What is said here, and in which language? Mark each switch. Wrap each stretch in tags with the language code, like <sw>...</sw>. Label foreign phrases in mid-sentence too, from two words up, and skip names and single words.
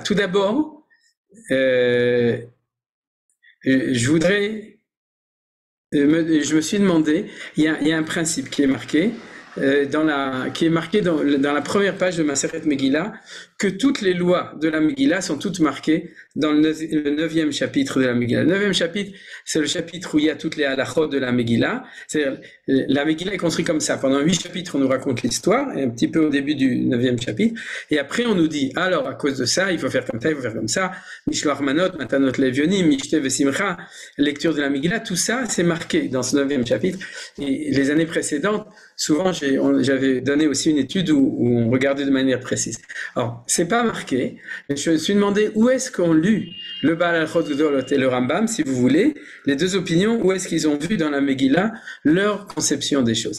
<fr>Tout d'abord, je voudrais, je me suis demandé, il y a un principe qui est marqué dans la première page de Maseret Megillah, que toutes les lois de la Megillah sont toutes marquées dans le 9e chapitre de la Megillah. Le 9e chapitre, c'est le chapitre où il y a toutes les halachot de la Megillah. C'est-à-dire, la Megillah est construite comme ça. Pendant 8 chapitres, on nous raconte l'histoire, et un petit peu au début du 9e chapitre. Et après, on nous dit, alors, à cause de ça, il faut faire comme ça, il faut faire comme ça.</fr> <he>משלוח מנות, מתנות לאביונים, משתה ושמחה,</he> <fr>lecture de la Megillah, tout ça, c'est marqué dans ce 9e chapitre. Et les années précédentes, souvent, j'avais donné aussi une étude où on regardait de manière précise. Alors, c'est pas marqué, mais je me suis demandé où est-ce qu'on lu le Baal Halachot Gedolot et le Rambam, si vous voulez, les deux opinions, où est-ce qu'ils ont vu dans la Megillah leur conception des choses.</fr>